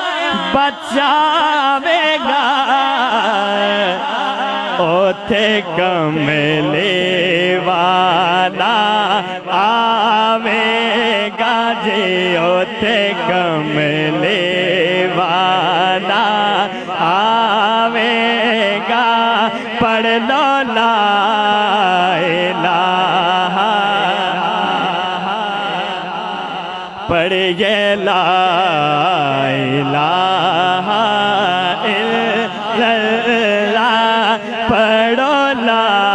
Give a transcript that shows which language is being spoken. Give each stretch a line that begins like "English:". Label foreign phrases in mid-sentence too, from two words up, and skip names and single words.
Punjabi: बचावेगा ओथे कमले वाला आवेगा जी ओथे कमले वाला आवेगा पढ़ लो
Arabic: لا إله
Punjabi: पढ़िए
Arabic: لا إله إلا الله
Punjabi: पढ़ो ला